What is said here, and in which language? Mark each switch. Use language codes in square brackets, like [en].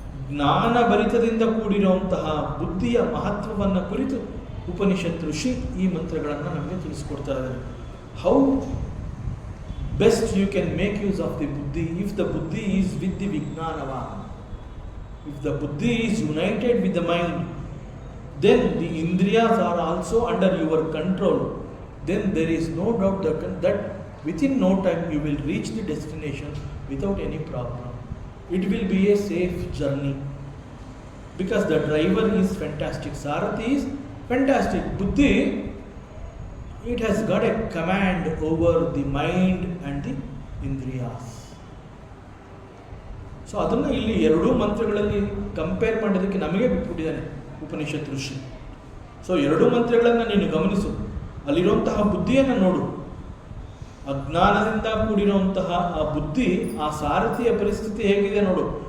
[kn] ಜ್ಞಾನಭರಿತದಿಂದ ಕೂಡಿರುವಂತಹ ಬುದ್ಧಿಯ ಮಹತ್ವವನ್ನು ಕುರಿತು ಉಪನಿಷತ್ ಋಷಿ ಈ ಮಂತ್ರಗಳನ್ನು ನಮಗೆ ತಿಳಿಸ್ಕೊಡ್ತಾ ಇದ್ದಾರೆ. [en] How best you can make use of the buddhi if the buddhi is with the ವಿಜ್ಞಾನವ. If the buddhi is united with the mind, then the indriyas are also under your control. Then there is no doubt that within no time you will reach the destination without any problem. It will be a safe journey because the driver is fantastic. Sarathi is fantastic. Buddhi, it has got a command over the mind and the indriyas. [kn] So ಅದನ್ನು ಇಲ್ಲಿ ಎರಡೂ ಮಂತ್ರಗಳಲ್ಲಿ compare ಮಾಡೋದಕ್ಕೆ ನಮಗೆ ಬಿಟ್ಬಿಟ್ಟಿದ್ದಾನೆ ಉಪನಿಷತ್ ಋಷಿ. So ಎರಡೂ ಮಂತ್ರಗಳನ್ನು ನೀನು ಗಮನಿಸು, ಅಲ್ಲಿರುವಂತಹ ಬುದ್ಧಿಯನ್ನು ನೋಡು. ಅಜ್ಞಾನದಿಂದ ಕೂಡಿರುವಂತಹ ಆ ಬುದ್ಧಿ, ಆ ಸಾರಥಿಯ ಪರಿಸ್ಥಿತಿ ಹೇಗಿದೆ ನೋಡು.